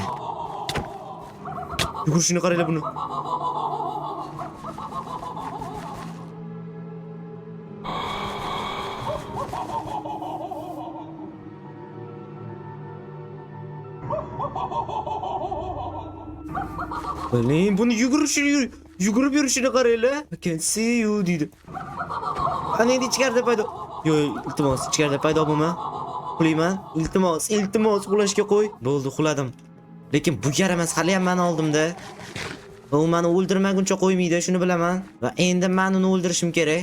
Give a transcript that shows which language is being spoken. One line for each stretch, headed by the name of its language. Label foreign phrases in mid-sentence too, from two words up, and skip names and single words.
Uzbek: Yugurishini qaranglar buni. Bilin buni yugurib yurishini qaranglar.
English: I can see you dedi.
Uzbek: Ana endi ichkarida paydo. Yo'q, iltimos, ichkarida paydo bo'lma. Qulayman. Iltimos, uxlashga qo'y. Bo'ldi, uxladim. Lekin bu yaramas hali ham meni oldimda. U meni o'ldirmaguncha qo'ymaydi, shuni bilaman. Va endi men uni o'ldirishim kerak.